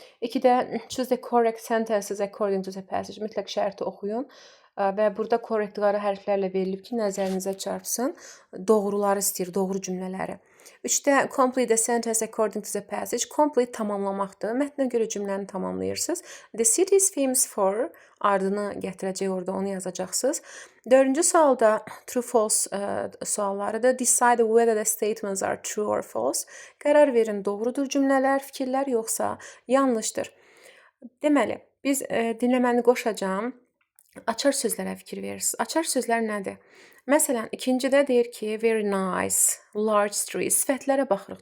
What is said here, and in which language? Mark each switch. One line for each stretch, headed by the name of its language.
Azerbaijani: 2-də
English: choose the correct sentences according to the passage.
Azerbaijani: Mütləq şərti oxuyun və burada korrektiləri hərflərlə verilib ki, nəzərinizə çarpsın. Doğruları istəyir, doğru cümlələri. 3-də
English: complete the sentence according to the passage.
Azerbaijani: Complete tamamlamaqdır. Mətnə görə cümləni tamamlayırsınız.
English: The city is famous for
Azerbaijani: ardını gətirəcək orada, onu yazacaqsınız. 4-cü sualda true false suallarıdır.
English: Decide whether the statements are true or false.
Azerbaijani: Qərar verin, doğrudur cümlələr, fikirlər yoxsa yanlışdır. Deməli, biz dinləməni qoşacağam. Açar sözlərə fikir verirsiniz. Açar sözlər nədir? Məsələn, ikincidə deyir ki,
English: very nice, large street.
Azerbaijani: Sifətlərə baxırıq.